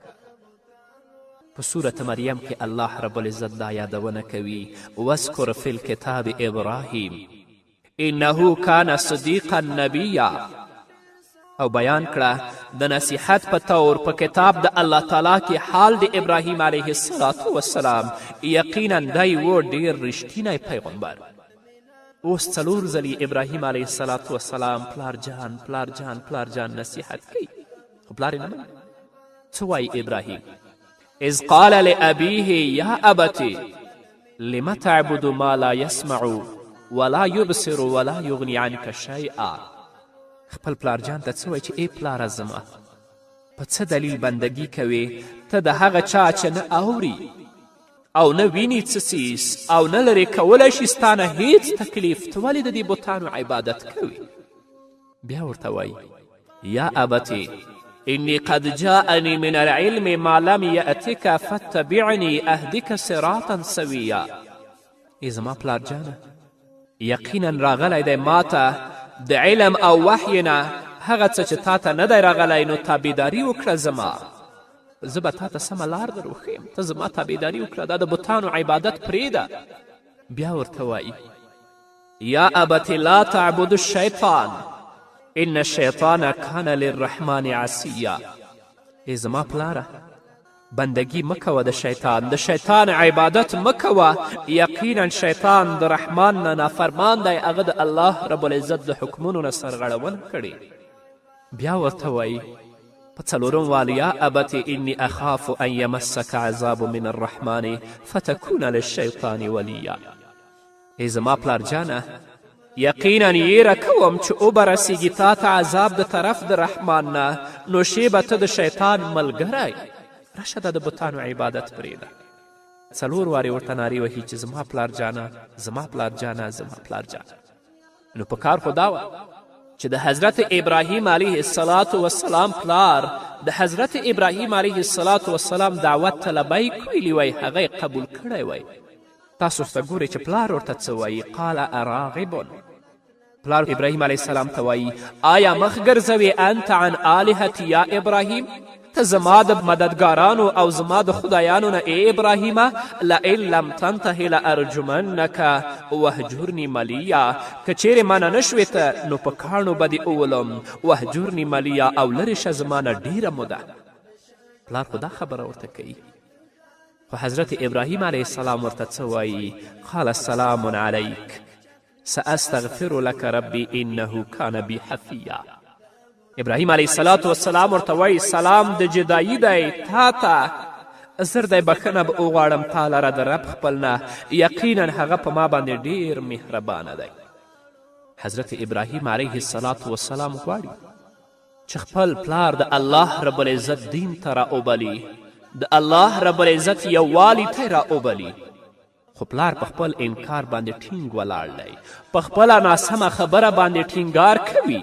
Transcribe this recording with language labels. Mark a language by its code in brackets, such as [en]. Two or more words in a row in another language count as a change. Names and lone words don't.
[ps] په سورة مریم کې الله [ar] رب العزت [ps] دا یادونه کوي [ar] واذکر فی الکتاب ابراهیم انه کان صدیقا نبیا، [ps] او بیان کړه د نصیحت په طور په کتاب د الله تعالی کې حال د ابراهیم [ar] علیه الصلاة والسلام [ps] یقینا دی و ډیر رښتینی پیغمبر. اوس څلور ځلې ابراهیم [ar] علیه الصلاة والسلام [ps] پلار جان پلار جان پلار جان نصیحت کوي خو پلار یې نه مني. څه وایي ابراهیم؟ [ar] اذ قال لأبیه یا ابتی لم تعبد ما لا يسمع ولا يبصر ولا یغني عنك شیئا. [ps] خپل پلار جان ته څه وایي چې ای پلاره زما په څه دلیل بندگی کوې ته د هغه چا چې نه اوري او نه ویني څه څیز او نه لرې کولی شي ستا نه هیڅ تکلیف، ته ولې د دې بوتانو عبادت کوي؟ بیا ورته وایي [ar] یا ابتی إني قد جاءني من العلم ما لم يأتك فاتبعني أهدك صراطا سويا. [ps] ای زما پلار جانه یقینا راغلی دی ماته د علم او وحی نه هغه څه چې تا ته نه دی راغلی نو تابعداري وکړه زما، زه به تا ته سمه لار در وښیم، ته زما تابعداري وکړه، دا د بتانو عبادت پرېږده. بیا ورته وایي [ar] یا ابت لا تعبد الشیطان ان الشیطان کان للرحمن عصیا. [ps] ای زما پلاره بندگی مکوه د شیطان، د شیطان عبادت مکوه، یقینا شیطان د رحمان نه نافرمان دی، هغه د الله [ar] رب العزت [ps] د حکمونو نه سرغړونه کړې. بیا ورته وایي په څلورم وال [ar] یا ابت انی اخاف ان یمسک عذاب من الرحمن فتکون للشیطان ولیا. [ps] ای زما پلار جانه یقینا یېره کوم چې وبرسیږي تا ته عذاب د طرف د رحمان نه نو شی به ته د شیطان ملګری، راشه دا د بتانو عبادت پرېږده. څلور وارې ورته نارې وهي چې زما پلار جانه زما پلار جانه زما پلار جانه. نو په کار خو دا وه چې د حضرت ابراهیم [ar] علیه الصلاة والسلام [ps] پلار د حضرت ابراهیم [ar] علیه الصلاة والسلام [ps] دعوت ته لبیک ویلي وی، هغه یې قبول کړی وی. تاسو ورته ګورئ چې پلار ورته څه وایي [ar] قال اراغب. [ps] پلار ابراهیم [ar] علیه السلام [ps] ته وایي آیا مخ ګرځوې [ar] انت عن آلهتی یا ابراهیم، [ps] ته زما د مددګارانو او زما د خدایانو نه ای ابراهیمه [ar] لئن لم تنته لارجمنک وهجرني ملیا، [ps] که چیرې منع نه شوې ته نو په کاڼو به دې اولم، [ar] وهجرني ملیا [ps] او لرې شه زما نه ډیره موده. پلار خو دا خبره ورته کوي خو حضرت ابراهیم [ar] علیه السلام [ps] ورته څه وایي [ar] قال سلام علیک سأستغفر لك ربي انه کان بی حفیا. [ps] ابراهیم [ar] علیه السلام [ps] ورته وایي سلام د جدایي دی تا ته زر دی بخښنه به وغواړم تا لره د رب خپل نه یقینا هغه په ما باندې ډیر مهربانه دی. حضرت ابراهیم [ar] علیه السلام [ps] غواړي چې خپل پلار د الله [ar] رب العزت [ps] دین ته راوبلي، د الله [ar] رب العزت [ps] یووالي ته راوبلي، خو پلار په خپل انکار باندې ټینګ ولاړ دی، په خپله ناسمه خبره باندې ټینګار کوي.